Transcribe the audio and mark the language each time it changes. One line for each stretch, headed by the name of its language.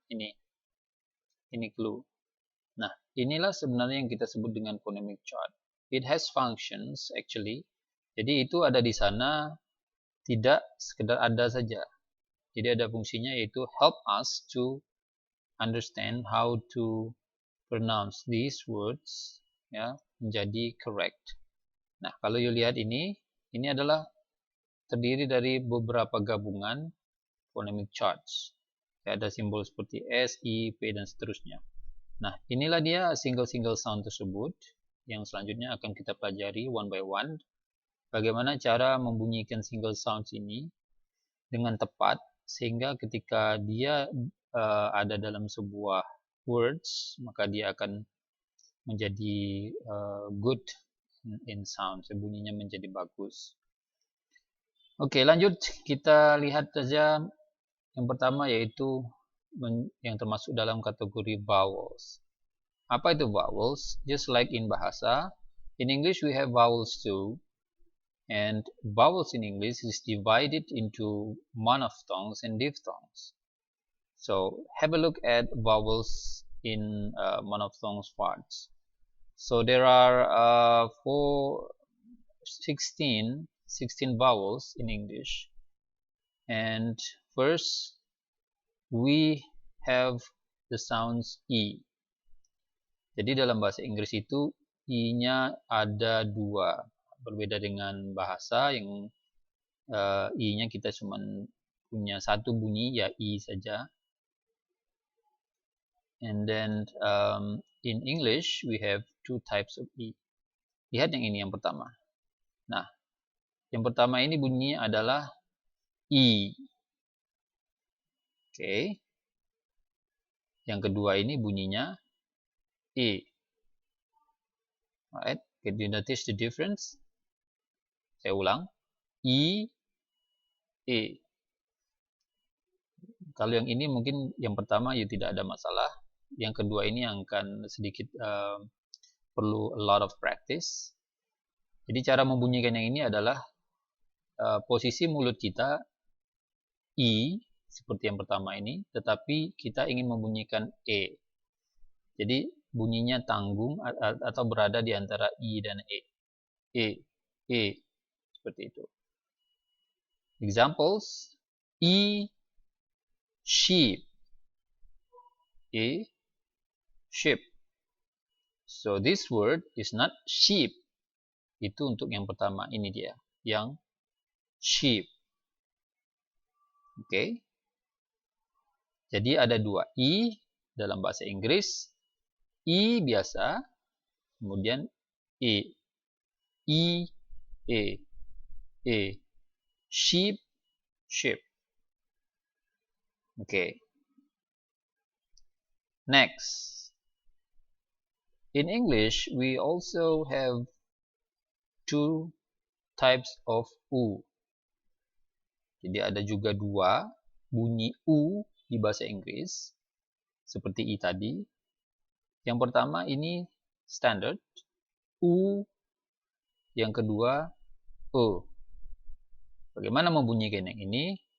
Indonesian: Ini clue. Nah, inilah sebenarnya yang kita sebut dengan phonemic chart.
English: It has functions actually.
Indonesian: Jadi itu ada di sana tidak sekedar ada saja. Jadi ada fungsinya, yaitu
English: help us to understand how to pronounce these words,
Indonesian: ya, menjadi
English: correct.
Indonesian: Nah, kalau you lihat ini adalah terdiri dari beberapa gabungan phonemic charts. Ya, ada simbol seperti S, I, P, dan seterusnya. Nah, inilah dia single sound tersebut yang selanjutnya akan kita pelajari
English: one by one.
Indonesian: Bagaimana cara membunyikan single sounds ini dengan tepat sehingga ketika dia ada dalam sebuah words, maka dia akan menjadi
English: good in sound,
Indonesian: bunyinya menjadi bagus. Oke, lanjut kita lihat saja yang pertama, yaitu yang termasuk dalam kategori vowels. Apa itu vowels?
English: Just like in bahasa, in English we have vowels too, and vowels in English is divided into monophthongs and diphthongs. So have a look at vowels in monophthongs parts. So there are 16 vowels in English, and first we have the sounds E.
Indonesian: Jadi dalam bahasa Inggris itu I-nya ada dua, berbeda dengan bahasa yang I-nya kita cuma punya satu bunyi, ya I saja.
English: And then in English we have two types of E.
Indonesian: Lihat yang ini yang pertama. Nah, yang pertama ini bunyinya adalah I. Oke. Yang kedua ini bunyinya E.
English: Alright, can you notice the difference?
Indonesian: Saya ulang. I, E. Kalau yang ini mungkin yang pertama ya tidak ada masalah. Yang kedua ini yang akan sedikit perlu
English: a lot of practice.
Indonesian: Jadi cara membunyikan yang ini adalah posisi mulut kita I seperti yang pertama ini, tetapi kita ingin membunyikan E. Jadi bunyinya tanggung atau berada di antara I dan E.
English: E.
Indonesian: Seperti itu.
English: Examples: E, sheep. E, sheep. So this word is not sheep.
Indonesian: Itu untuk yang pertama, ini dia, yang sheep. Oke. Jadi ada dua I dalam bahasa Inggris. I biasa, kemudian E. I, E. E. Sheep, sheep.
English: Okay. Next. In English, we also have two types of U.
Indonesian: Jadi ada juga dua bunyi U di bahasa Inggris, seperti I tadi. Yang pertama ini standard, U. Yang kedua, E. Bagaimana membunyikan yang ini?